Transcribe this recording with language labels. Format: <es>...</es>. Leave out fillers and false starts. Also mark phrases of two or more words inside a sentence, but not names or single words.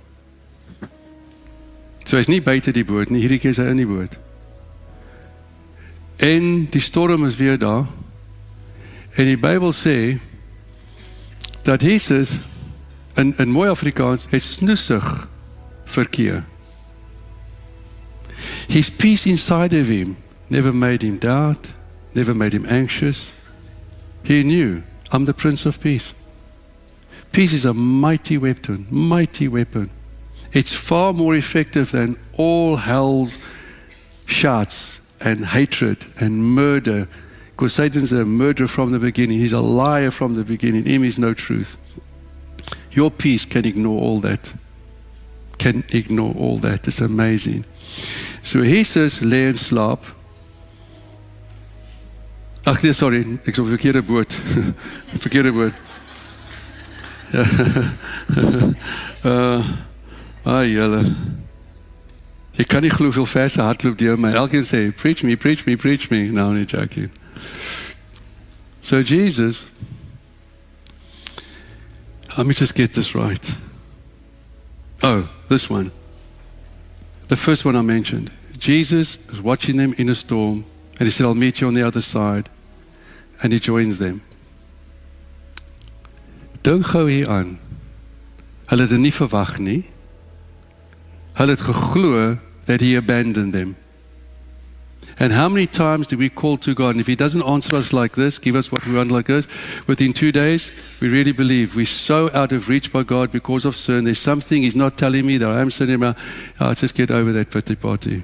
<af>So hy's nie buite die boot nie, hierdie keer is hy in die boot. En die storm is weer daar. En die Bybel sê dat Jesus in mooi Afrikaans het snoesig verkeer.</af> <en>His peace inside of him never made him doubt, never made him anxious. He knew, I'm the Prince of Peace. Peace is a mighty weapon, mighty weapon. It's far more effective than all hell's shots and hatred and murder. Because Satan's a murderer from the beginning. He's a liar from the beginning. In him is no truth. Your peace can ignore all that. Can ignore all that. It's amazing.</en> <af>So Jesus lê en slaap. Ag nee, sorry, ek is op 'n verkeerde boot. Verkeerde boot. Julle. Jy kan nie glo hoeveel verse hardloop deur my. Elkeen sê,</af> <en>preach me, preach me, preach me. No, I'm not joking. So Jesus, let me just get this right. Oh, this one. The first one I mentioned. Jesus is watching them in a storm, and he said, I'll meet you on the other side. And he joins them.</en> <af>Dink gou hier aan. Hulle het dit nie verwag nie. Hulle het geglo</af> <en>that he abandoned them. And how many times do we call to God, and if he doesn't answer us like this, give us what we want like this, within 2 days, we really believe we're so out of reach by God because of sin. There's something he's not telling me that I'm sitting about, just get over that pity party.</en>